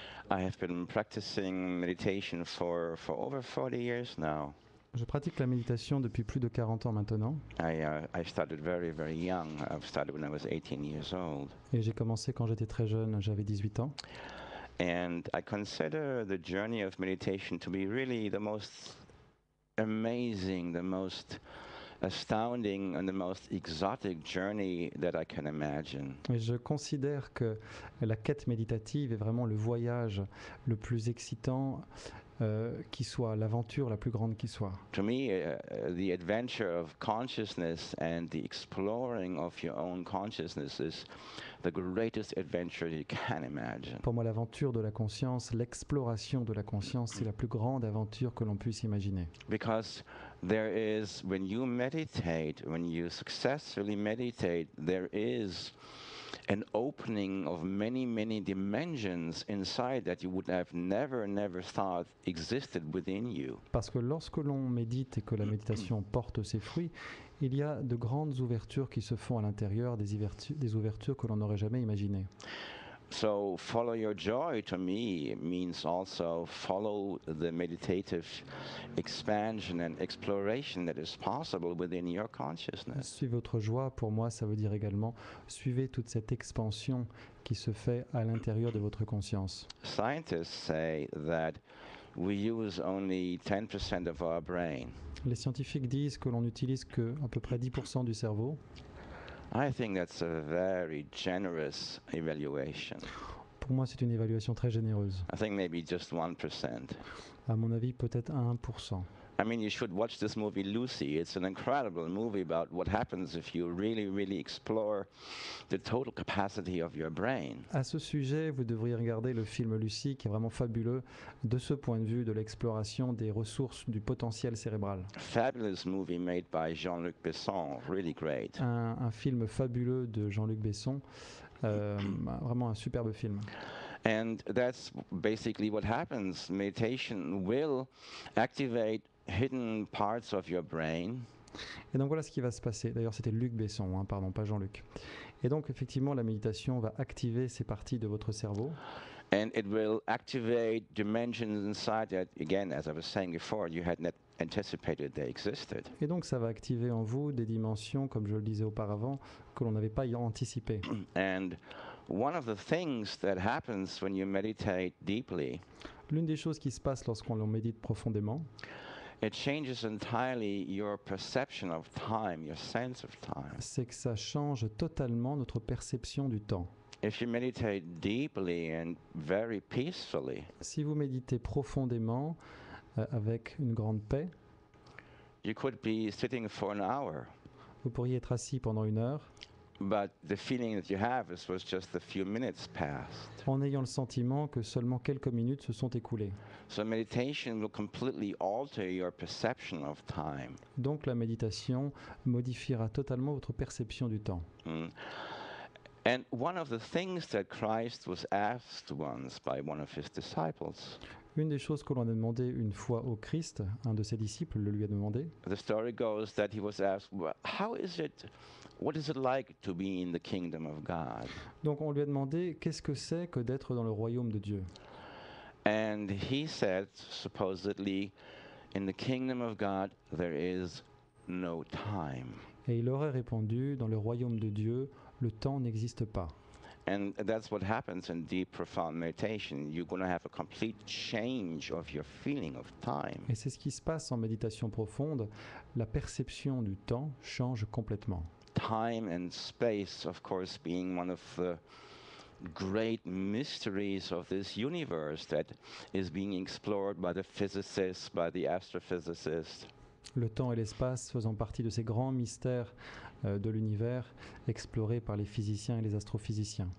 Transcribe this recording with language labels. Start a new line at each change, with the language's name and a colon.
English: I have been practicing meditation for over 40 years now.
French: Je pratique la méditation depuis plus de 40 ans maintenant.
English: I started very, very young. I started when I was 18 years old.
French: Et j'ai commencé quand j'étais très jeune, j'avais 18 ans.
English: And I consider the journey of meditation to be really the most amazing, the most astounding and the most exotic journey that I can imagine.
French: Et je considère que la quête méditative est vraiment le voyage le plus excitant qui soit, l'aventure la plus grande qui soit.
English: To me, the adventure of consciousness and the exploring of your own consciousness is the greatest adventure you can imagine.
French: Pour moi, l'aventure de la conscience, l'exploration de la conscience, c'est la plus grande aventure que l'on puisse imaginer.
English: Because there is, when you meditate, when you successfully meditate, there is an opening of many, many dimensions inside that you would have never thought existed within you.
French: Parce que lorsque l'on médite et que la méditation porte ses fruits, il y a de grandes ouvertures qui se font à l'intérieur, des ouvertures que l'on n'aurait jamais imaginées.
English: So follow your joy to me means also follow the meditative expansion and exploration that is possible within your consciousness.
French: Suivez votre joie, pour moi, ça veut dire également suivez toute cette expansion qui se fait à l'intérieur de votre conscience.
English: Scientists say that we use only 10% of our brain.
French: Les scientifiques disent que l'on n'utilise que à peu près 10% du cerveau.
English: I think that's a very generous evaluation.
French: Pour moi, c'est une évaluation très généreuse.
English: I think maybe just 1%.
French: À mon avis, peut-être à 1%.
English: I mean, you should watch this movie Lucy. It's an incredible movie about what happens if you really, really explore the total capacity of your brain.
French: À ce sujet, vous devriez regarder le film Lucie, qui est vraiment fabuleux de ce point de vue de l'exploration des ressources du potentiel cérébral.
English: Fabulous movie made by Jean-Luc Besson, really great.
French: Un film fabuleux de Jean-Luc Besson, vraiment un superbe film.
English: And that's basically what happens. Meditation will activate hidden parts of your brain.
French: Et donc voilà ce qui va se passer. D'ailleurs, c'était Luc Besson, pardon, pas Jean-Luc. Et donc effectivement, la méditation va activer ces parties de votre cerveau.
English: And it will activate dimensions inside that, again, as I was saying before, you had not anticipated they existed.
French: Et donc ça va activer en vous des dimensions, comme je le disais auparavant, que l'on n'avait pas anticipées.
English: And one of the things that happens when you meditate deeply,
French: L'une des choses qui se passe lorsqu'on médite profondément,
English: it changes entirely your perception of time, your sense of time.
French: c'est que ça change totalement notre perception du temps.
English: If you meditate deeply and very peacefully,
French: Si vous méditez profondément, avec une grande paix,
English: you could be sitting for an hour,
French: vous pourriez être assis pendant 1 heure,
English: but the feeling that you have is was just a few minutes passed.
French: en ayant le sentiment que seulement quelques minutes se sont écoulées.
English: So meditation will completely alter your perception of time.
French: Donc la méditation modifiera totalement votre perception du temps. Mm.
English: And one of the things that Christ was asked once by one of his disciples,
French: Une des choses que l'on a demandé une fois au Christ, un de ses disciples le lui a demandé,
English: the story goes that he was asked, "Well, what is it like to be in the kingdom of God?"
French: donc on lui a demandé qu'est-ce que c'est que d'être dans le royaume de Dieu.
English: And he said, supposedly, in the kingdom of God, there is no time.
French: Et il aurait répondu, dans le royaume de Dieu, le temps n'existe pas.
English: And that's what happens in deep, profound meditation. You're going to have a complete change of your feeling of time.
French: Et c'est ce qui se passe en méditation profonde, la perception du temps change complètement.
English: Time and space, of course, being one of the great mysteries of this universe that is being explored by the physicists, by the astrophysicists.
French: Le temps et l'espace faisant partie de ces grands mystères de l'univers explorés par les physiciens et les astrophysiciens.